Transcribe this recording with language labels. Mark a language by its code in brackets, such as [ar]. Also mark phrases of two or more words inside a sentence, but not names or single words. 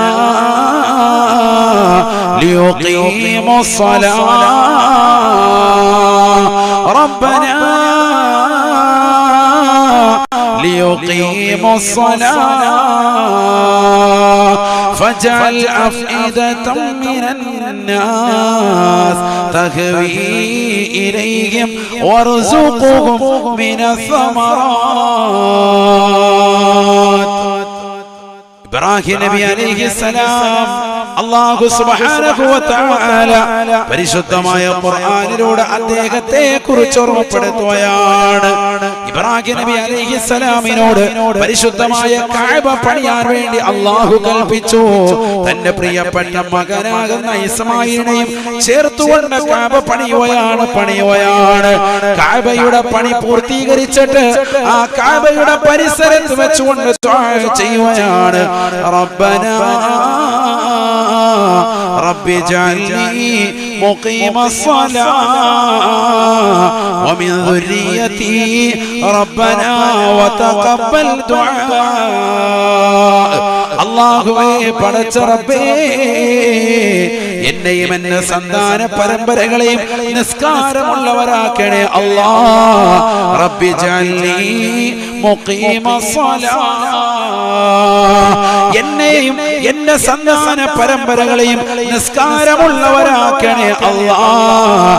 [ar] ليقيموا الصلاة ربنا ليقيموا الصلاة فاجعل أفئدة من الناس تهوي إليهم وارزقهم من الثمرات. [ml] ഇബ്രാഹിം നബി അലൈഹിസ്സലാം [ar] الله سبحانه وتعالى [ml] പരിശുദ്ധമായ ഖുർആനിലൂടെ അദ്ദേഹത്തെ കുറിച്ച് ഓർമ്മപ്പെടുത്തുകയാണ്. ഇബ്രാഹിം നബി അലൈഹിസ്സലാമിനോട് പരിശുദ്ധമായ കഅബ പണിയാൻ വേണ്ടി അല്ലാഹു കൽപ്പിച്ചു. തന്റെ പ്രിയപ്പെട്ട മകനാകുന്ന ഇസ്മായിലിനെയും ചേർത്തുകൊണ്ട് കഅബ പണിയുകയാണ്. കഅബയുടെ പണി പൂർത്തീകരിച്ചിട്ട് ആ കഅബയുടെ പരിസരത്ത് വെച്ചുകൊണ്ട് ദുആ ചെയ്യുകയാണ്. [ar] ربنا رب اجعلني مقيم الصلاة ومن ذريتي ربنا وتقبل دعاء. [ml] അല്ലാഹുവേ പടച്ച റബ്ബേ എന്നെയും എന്റെ സന്താന പരമ്പരകളെയും നിസ്കാരമുള്ളവരാക്കണേ അല്ലാഹ്. [ar] رب اجعلني مقيم الصلاة [ml] എന്നെയും എന്റെ സന്താന പരമ്പരകളെയും നിസ്കാരമുള്ളവരാക്കണേ അല്ലാഹ്.